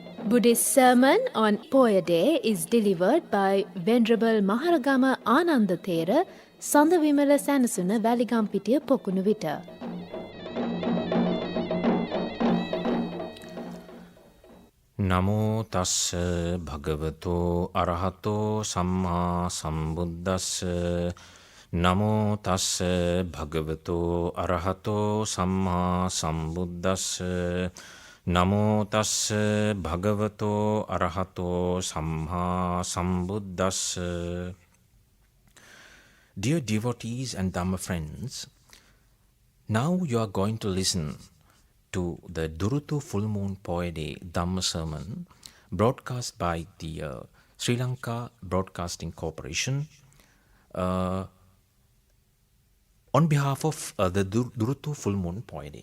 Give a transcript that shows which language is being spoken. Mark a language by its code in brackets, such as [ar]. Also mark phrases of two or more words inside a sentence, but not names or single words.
[en] Buddhist sermon on Poya Day is delivered by Venerable Maharagama Ananda Thera, Sandavimala Sanasuna, Valigampitiya, Pokunuvita. [pi] නමෝ තස්ස භගවතෝ අරහතෝ සම්මා සම්බුද්දස්ස නමෝ තස්ස භගවතෝ අරහතෝ සම්මා සම්බුද්දස්ස නමෝ තස්ස භගවතෝ අරහතෝ සම්මා සම්බුද්දස්ස. [en] Dear devotees and Dhamma friends, now you are going to listen to the Durutu Full Moon Poya Day Dhamma Sermon broadcast by the Sri Lanka Broadcasting Corporation on behalf of the Durutu Full Moon Poya Day.